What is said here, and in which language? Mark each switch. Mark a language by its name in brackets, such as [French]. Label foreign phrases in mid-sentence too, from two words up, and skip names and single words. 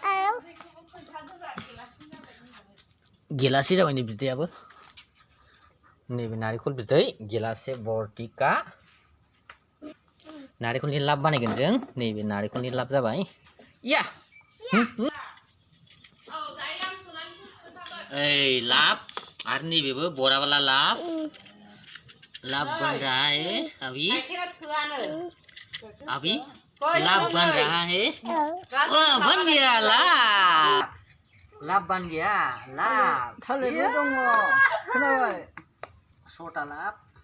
[Bodo] गिलाससे जाबाय नै बिदैयाबो नैबे नारेंखल बिदै गिलाससे बरटिका नारेंखलनि लाब बानायगोन जों नैबे नारेंखलनि लाब जाबाय या ओइ लाब आरो नैबेबो बराबाला [Hindi] लाभ बन रहा है अभी लाभ बन रहा है बन गया लाभ बन गया लाभ छोटा लाभ